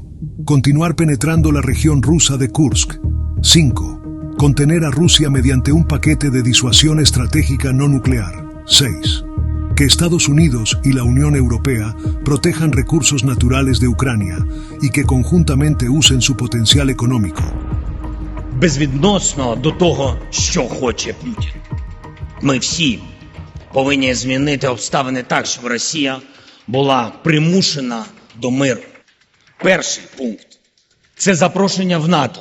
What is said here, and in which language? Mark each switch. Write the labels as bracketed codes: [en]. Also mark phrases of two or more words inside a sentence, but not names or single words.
[es] Continuar penetrando la región rusa de Kursk. 5. Contener a Rusia mediante un paquete de disuasión estratégica no nuclear. 6. Que Estados Unidos y la Unión Europea protejan recursos naturales de Ucrania y que conjuntamente usen su potencial económico. [uk] Безвідносно до того, що хоче Путін. Ми всі повинні змінити обставини так, щоб Росія була примушена до миру. Перший пункт – це запрошення в НАТО.